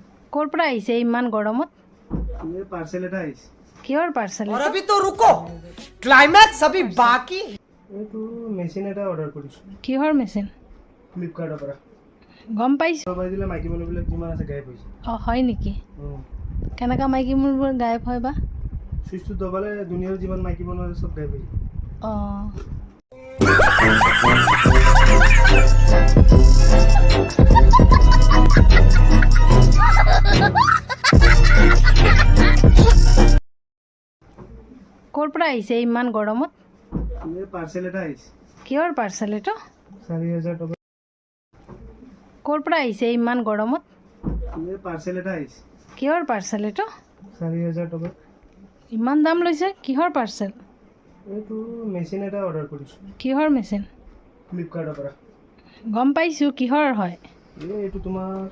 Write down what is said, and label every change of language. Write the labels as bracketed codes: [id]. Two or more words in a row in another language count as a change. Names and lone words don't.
[as] ক'ৰ পৰা আহিছে ইমান গৰমত? [hi] ये पार्सल [as] এটা আহিছে। কিহৰ পাৰ্চেল? [hi] और अभी तो रुको, क्लाइमैक्स अभी बाकी। [as] এইটো মেচিন এটা অৰ্ডাৰ কৰিছোঁ কিহৰ মেচিন? ফ্লিপকাৰ্টৰ পৰা। গম পাইছোঁ। দবাই দিলে মাইকী মানুহবিলাক যিমান আছে গায়ব হৈছে। অঁ হয় নেকি? কেনেকুৱা মাইকী মানুহবোৰ গায়ব হয় বা? চুইচটো দবালে দুনিয়াৰ যিমান মাইকী মানুহ আছে চব গায়ব হৈ যায়। অঁ ক'ৰ পৰা আহিছে ইমান গৰমত? [hi] ये पार्सल [as] এটা আহিছে। কিহৰ পাৰ্চেল এইটো? 4000 টকা। ক'ৰ পৰা আহিছে ইমান গৰমত? [hi] ये पार्सल [as] এটা আহিছে। কিহৰ পাৰ্চেল এইটো? 4000 টকা। ইমান দাম লৈছে, কিহৰ পাৰ্চেল? এইটো মেচিন এটা অৰ্ডাৰ কৰিছোঁ কিহৰ মেচিন? ফ্লিপকাৰ্টৰ পৰা। গম পাইছোঁ, কিহৰ হয়? এইটো তোমাৰ